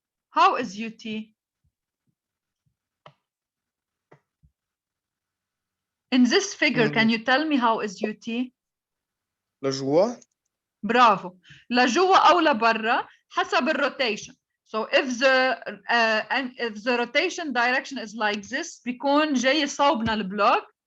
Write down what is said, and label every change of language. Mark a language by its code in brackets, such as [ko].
[en] How is UT? In this figure, can you tell me how is UT? [ar] لجوا برافو. لجوا أو لبرا حسب الروtation. [en] So if the rotation direction is like this, [ar] بيكون جاي صوبنا البلوك.